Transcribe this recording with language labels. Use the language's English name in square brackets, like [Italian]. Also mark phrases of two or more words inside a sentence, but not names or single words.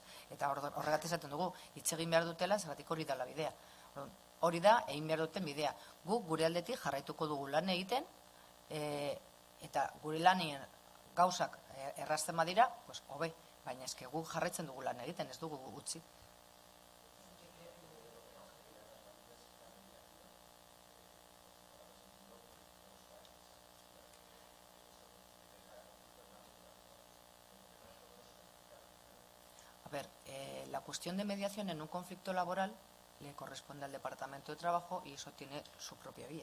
[Basque] Eta horregatik esaten dugu hitz egin behar dutela zergatik hori dela bidea. Hori da egin behar duten bidea. Guk gure aldetik jarraituko dugu lan egiten eta gure lanien gauzak errazten badira, hobe, baina eske guk jarraitzen dugu lan egiten, ez dugu utzi. [Spanish] A ver, la cuestión de mediación en un conflicto laboral le corresponde al Departamento de Trabajo y eso tiene su propia vía.